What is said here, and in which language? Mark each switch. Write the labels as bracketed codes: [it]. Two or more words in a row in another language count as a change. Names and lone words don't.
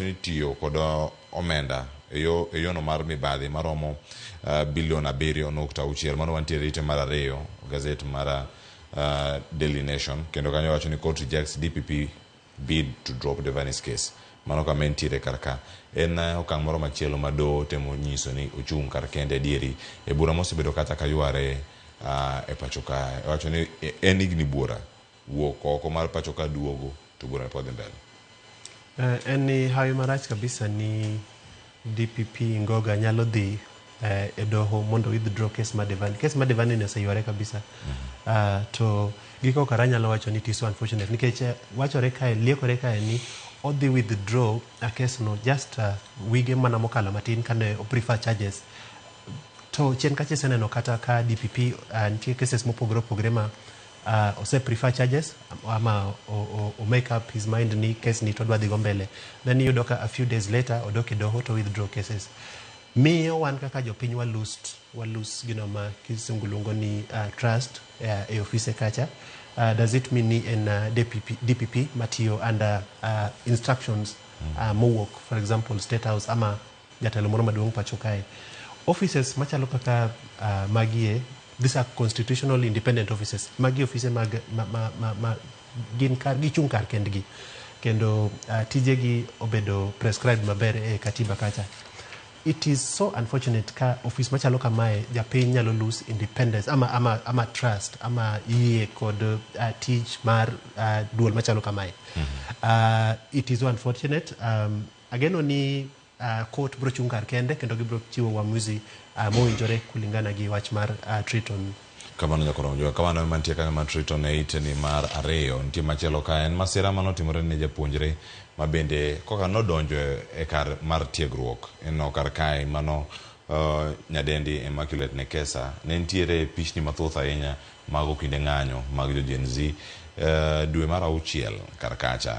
[luo] ni tiyo koda omenda eyo no mar mibadhi maromo bilion 7.6 mano wantiere ite mar ariyo Gaset mar Daily Nation kendo kanyo wacho ni [en] court rejects DPP bid to drop Devani's case [luo] mano kama entiere karka en okang' moro machielo mado temo nyiso ni ochung' kar kende dieri e bura mosebedo kata kayuare e pachoka wacho ni en igni bura wuok oko mar pachoka duogo to bura pod mbele en hayo marach kabisa ni DPP ngoga nyalo dhi e doho mondo [en] withdraw case [luo] mar Devani. Case mar Devani ne oseyore kabisa. To giko kara nyalo wacho ni [en] it is so unfortunate [luo] nikech wachore kae liekore kae ni odhi [en] withdraw a case [luo] no just wige mana mokalo matin kane o [en] prefer charges. [luo] To chien kache seneno kata ka DPP nitie cases mopogore opogore ma ose [en] prefer charges [luo] ama o [en] make up his mind [luo] ni case ni to dwa dhi go mbele, then yudo ka [en] a few days later [luo] odok e doho [en] to withdraw cases. [luo] Miyo wan kaka jopiny walus gino ma kisungulungo ni trust e office kacha. [en] Does it mean [luo] ni en DPP matiyo [en] under instructions [luo] mowuok, [en] for example [luo] State House ama jatelo moro maduong' pacho kae. Offices machalo kaka magie, [en] these are constitutional independent offices. [luo] Magi office mag gin kar gichung' kar kendgi kendo tijegi obedo prescribed maber e katiba kacha. [en] It is so unfortunate [luo] ka office machalo kamae japiny nyalo [en] lose independence [luo] ama trust ama yie kod tich mar duol machalo kamae. [en] It is so unfortunate. [luo] Ageno ni court bro chung kar kende kendo gibro chiwo uamuzi mowinjore kulingana gi wach mar Triton. Kamano nyakoro mjua, kamano mantie kama Triton e iteni mar ariyo, nitie machielo ka en masira manotimore ne japuonjre mabende koka nodonjo e kar mar tiegruok eno kar kae mano nyadendi Immaculate Nekesa ne ntiere pichni mathoth ahinya mago kinde ng'anyo mag jo Gen Z dwe mar auchiel kar kacha.